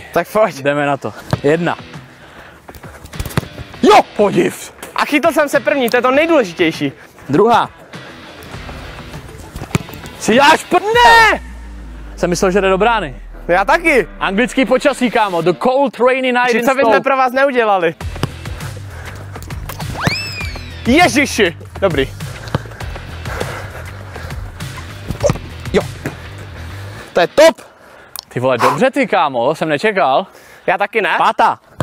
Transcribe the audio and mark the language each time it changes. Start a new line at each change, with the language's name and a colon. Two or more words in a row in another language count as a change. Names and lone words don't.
Czech: Tak pojď. Jdeme na to. 1. Jo, podiv. A chytl jsem se první, to je to nejdůležitější. 2. Si děláš ne! Jsem myslel, že jde do brány. Já taky. Anglický počasí, kámo.
English: The cold rainy night in
Czech: co bychom pro vás neudělali? Ježiši. Dobrý. Jo. To je top. Ty vole, dobře ty, kámo, jsem nečekal. Já taky ne. Pátá.